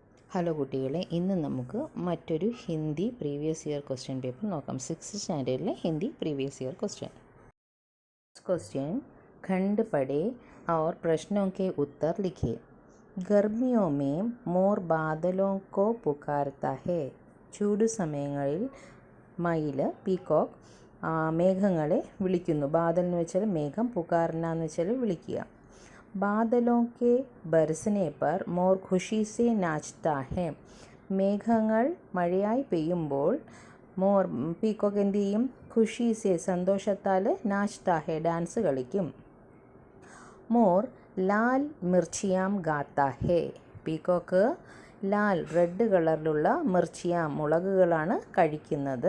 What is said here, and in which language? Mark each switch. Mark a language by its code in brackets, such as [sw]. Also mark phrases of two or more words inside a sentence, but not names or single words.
[ml] ഹലോ കുട്ടികളെ, ഇന്ന് നമുക്ക് മറ്റൊരു ഹിന്ദി [en] previous year question paper [ml] നോക്കാം. 6th സ്റ്റാൻഡേർഡിലെ ഹിന്ദി [en] previous year question [hi] खंड पढ़े और प्रश्नों के उत्तर लिखे. गर्मियों में मोर बादलों को पुकारता है. [ml] ചൂട് സമയങ്ങളിൽ മയിൽ പീകോക്ക് മേഘങ്ങളെ വിളിക്കുന്നു. ബാദൽ എന്ന് വെച്ചാൽ മേഘം, പുകാർന എന്ന് വെച്ചാൽ വിളിക്കുക. [hi] बादलों के बरसने पर मोर खुशी से नाचता है. [ml] മേഘങ്ങൾ മഴയായി പെയ്യുമ്പോൾ മോർ പീക്കോക്ക് എന്ത് ചെയ്യും? [hi] खुशी से [ml] സന്തോഷത്താൽ [hi] नाचता है [ml] ഡാൻസ് കളിക്കും. [hi] मोर लाल मिर्चियाँ गाता है. [ml] പീക്കോക്ക് ലാൽ റെഡ് കളറിലുള്ള മിർച്ചിയാം മുളകുകളാണ് കഴിക്കുന്നത്.